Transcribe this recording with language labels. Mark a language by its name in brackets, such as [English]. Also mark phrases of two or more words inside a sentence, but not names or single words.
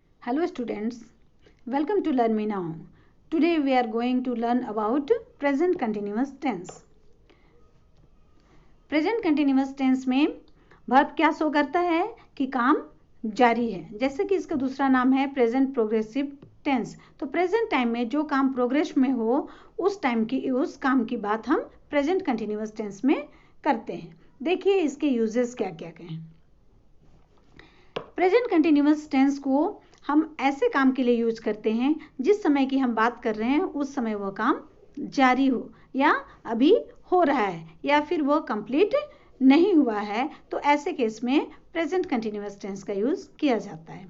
[English] Hello students, welcome to Learn Me Now. Today we are going to learn about present continuous tense. Present continuous tense [Hindi] में verb क्या शो करता है कि काम जारी है, जैसे कि इसका दूसरा नाम है [English] present progressive tense. [Hindi] तो [English] present time [Hindi] में जो काम प्रोग्रेस में हो उस काम की बात हम [English] present continuous tense [Hindi] में करते हैं। देखिए इसके यूजेस क्या क्या हैं। [English] present continuous tense [Hindi] को हम ऐसे काम के लिए यूज करते हैं जिस समय की हम बात कर रहे हैं उस समय वह काम जारी हो या अभी हो रहा है या फिर वह कंप्लीट नहीं हुआ है, तो ऐसे केस में [English] present continuous tense [Hindi] का यूज किया जाता है।